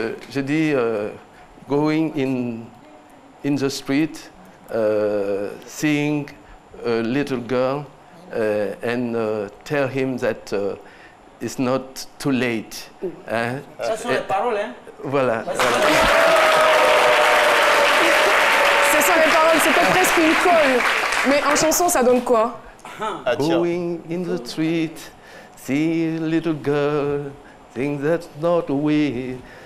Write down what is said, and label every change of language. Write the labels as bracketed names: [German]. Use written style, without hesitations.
[French] Je dis [English] going in the street, seeing a little girl and tell him that it's not too late. Hein? [French] Ça sont les paroles, hein? Voilà. Ce sont les paroles, c'était presque une colle. Mais en chanson, ça donne quoi? [English] Going in the street, see a little girl, think that's not a way.